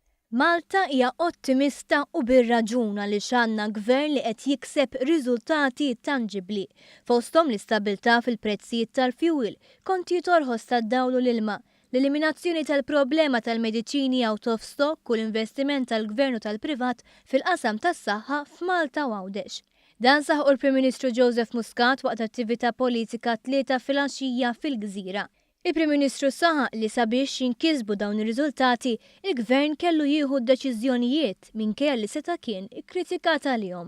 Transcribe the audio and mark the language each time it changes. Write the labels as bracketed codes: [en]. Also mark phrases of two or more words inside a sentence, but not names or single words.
[mt] Malta hija ottimista u bir-raġun għaliex għandna gvern li qed jikseb riżultati tangibbli fosthom l-istabbiltà fil-prezzijiet tal-fjuwil, kontijiet orħos tad-dawl u l-ilma, l-eliminazzjoni tal-problema tal-mediċini [en] out of stock [mt] u l-investiment tal-gvern u tal-privat fil-qasam tas-saħħa f'Malta u Għawdex. Dan saħħu l-Prim Ministru Joseph Muscat waqt attività politika tlieta filgħaxija fil-Gżira. Il-Prim Ministru saħaq li sabiex jinkisbu dawn ir-riżultati, il-Gvern kellu jieħu d-deċiżjonijiet minkejja li seta' kien ikkritikat għalihom.